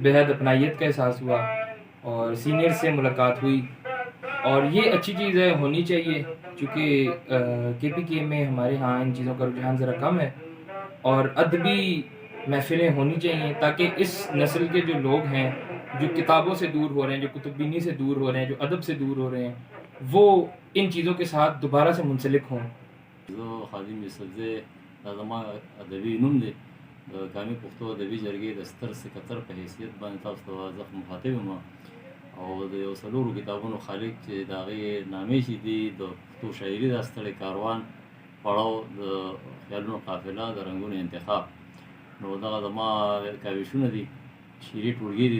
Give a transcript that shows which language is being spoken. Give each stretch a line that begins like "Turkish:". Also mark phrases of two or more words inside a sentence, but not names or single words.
Urdu: بےحد اپنائیت کا احساس ہوا اور سینئر سے ملاقات ہوئی اور یہ اچھی چیز ہے، ہونی چاہیے چونکہ کے پی کے میں ہمارے ہاں ان چیزوں کا رجحان ذرا کم ہے اور ادبی محفلیں ہونی چاہیے تاکہ اس نسل کے جو لوگ ہیں جو کتابوں سے دور ہو رہے ہیں، جو کتب بینی سے دور ہو رہے ہیں، جو ادب سے دور ہو رہے ہیں، وہ ان چیزوں کے ساتھ دوبارہ سے منسلک ہوں.
Pashto: زه خادم یوسفزی دا زما ادبي نوم دی. د کامي پښتو ادبي جرګې د ستر سکتر په حیثیت باندې تاسو ته زه مخاطب یم او د یو څلورو کتابونو خالق چې د هغې نامې چې دي د پښتو شاعري دا ستړی کاروان، پړاو د خیالونو قافله، د رنګونو انتخاب، نو دغه زما کاوشونه دي، شعري ټولګې دي